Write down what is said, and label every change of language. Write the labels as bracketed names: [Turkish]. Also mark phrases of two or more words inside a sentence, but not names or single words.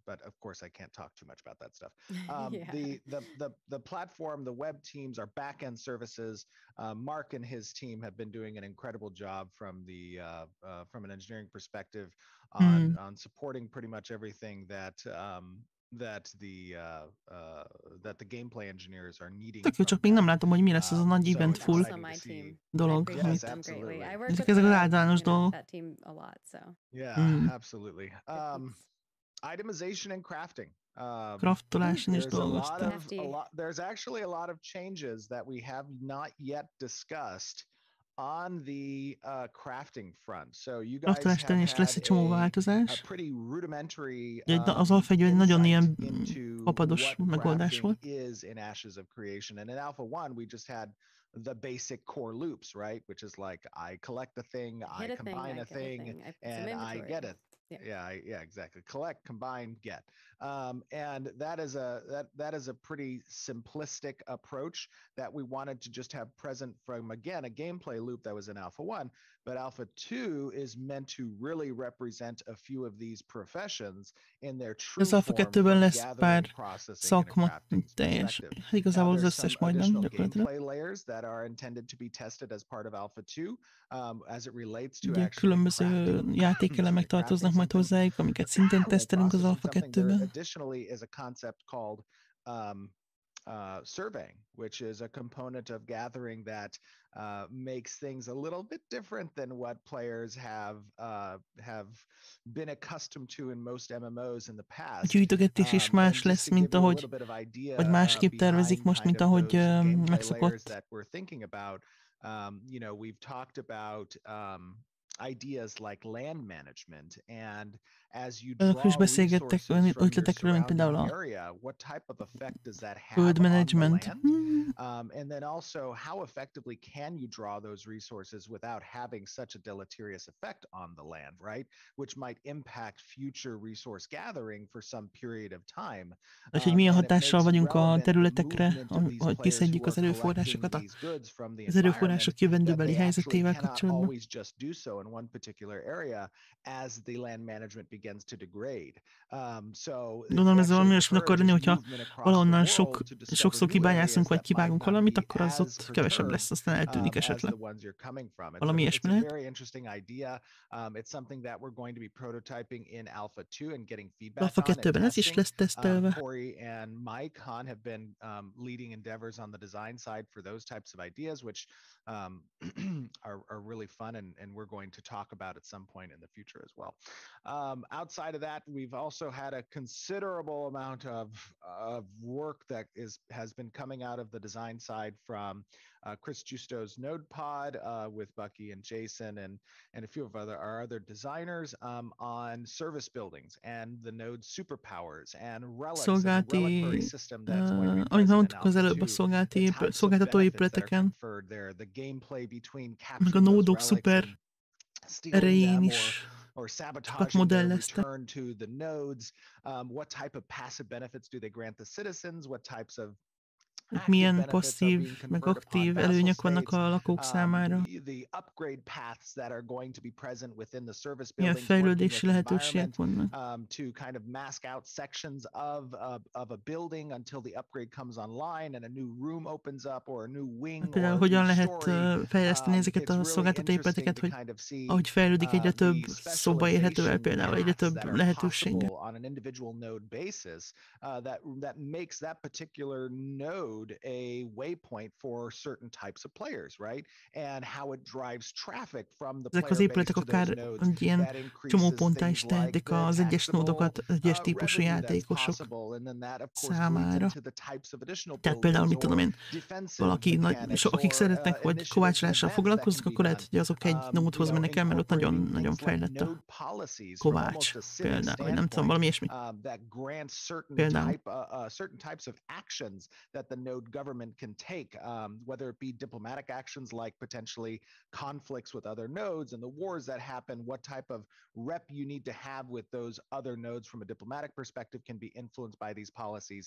[English] But of course, I can't talk too much about that stuff. The platform, the web teams, our back-end services. Mark and his team have been doing an incredible job from an engineering perspective on supporting pretty much everything that the gameplay engineers are needing. [Hungarian] Tök jó, csak még nem látom, hogy mi lesz az a nagy eventful dolog. Ezek az általános dolgok. [English] Yeah, absolutely. Itemization and crafting. [Hungarian] Craftoláson is dolgoztak. [English] There's actually a lot of changes that we have not yet discussed on the crafting front. So you guys have [Hungarian] is lesz egy csomó változás. [English] A pretty rudimentary [Hungarian] az Alpha egy nagyon ilyen papados megoldás volt. [English] Is in Ashes of Creation, and in Alpha 1 we just had the basic core loops, right? Which is like I collect a thing, I combine a thing, and I get it. Yeah, exactly. Collect, combine, get. And that is a pretty simplistic approach that we wanted to just have present from, again, a gameplay loop that was in Alpha 1, but Alpha 2 is meant to really represent a few of these professions in their true [Hungarian] Az Alpha [English] form [Hungarian] 2-ben [English] from [Hungarian] lesz [English] gathering, [Hungarian] pár [English] processing, and a [Hungarian] szakma [English] crafting [Hungarian] teljes. [English] perspective. [Hungarian] Igazából az [English] There's [Hungarian] összes [English] some [Hungarian] majdnem [English] additional [Hungarian] gyakorlatilag. [English] gameplay layers that are intended to be tested as part of Alpha 2, as it relates to [Hungarian] Ugye [English] actually [Hungarian] különböző [English] crafting, [Hungarian] játékelemek tartoznak majd hozzájuk, amiket szintén tesztelünk az Alpha 2-ben. [English] Additionally is a concept called surveying, which is a component of gathering that makes things a little bit different than what players have been accustomed to in most MMOs in the past. [Hungarian] A gyűjtögetés is más lesz, mint ahogy, vagy másképp tervezik most, mint ahogy megszokott. [English] That we're thinking about. You know, we've talked about ideas like land management, and as you draw resources from your surrounding area, what type of effect does that have on the land? And then also, how effectively can you draw those resources without having such a deleterious effect on the land, right? Which might impact future resource gathering for some period of time. [Hungarian] És hogy milyen hatással vagyunk a területekre, hogy kiszedjük az erőforrásokat az erőforrások jövendőbeli helyzetével kapcsolatban. [English] One particular area as the land management begins to degrade. [Hungarian] Gondolom ez valami olyasmi akar lenni, hogyha valahonnan sokszor kibányászunk, vagy kivágunk valamit, akkor az ott kevesebb lesz, aztán eltűnik esetleg. Valami ilyesmi lehet. Alpha 2-ben ez is lesz tesztelve. [English] Corey and Mike Han have been leading endeavors on the design side for those types of ideas, which are really fun, and we're going to talk about at some point in the future as well. Outside of that, we've also had a considerable amount of work that has been coming out of the design side from Chris Justo's NodePod with Bucky and Jason and a few of our other designers on service buildings and the node superpowers and relics and the reliquary system that's going to be present in Alpha 2. [Hungarian] Szolgáltató épületeken, meg a nódok szuper erején is sokat modelleztek. [English] What type of passive benefits do they grant the citizens? What types of [Hungarian] milyen passzív, meg aktív előnyök vannak a lakók számára. Milyen fejlődési lehetőségek vannak. Például hogyan lehet fejleszteni ezeket a szolgáltató épületeket, hogy ahogy fejlődik, egyre több szoba érhető el, például egyre több lehetőséget. [English] A waypoint for certain types of players, right? And how it drives traffic from the [Hungarian] ezek az épületek akár egy ilyen csomóponttá is tehetik az egyes nódokat, egyes típusú játékosok számára. Tehát például, mit tudom én, valaki, akik szeretnek, vagy kovácsolással foglalkoznak, akkor lehet, hogy azok egy nódhoz mennek el, mert ott nagyon fejlett a kovács például, vagy nem tudom, valami ilyesmi. Például. [English] Government can take, whether it be diplomatic actions like potentially conflicts with other nodes and the wars that happen, what type of rep you need to have with those other nodes from a diplomatic perspective can be influenced by these policies.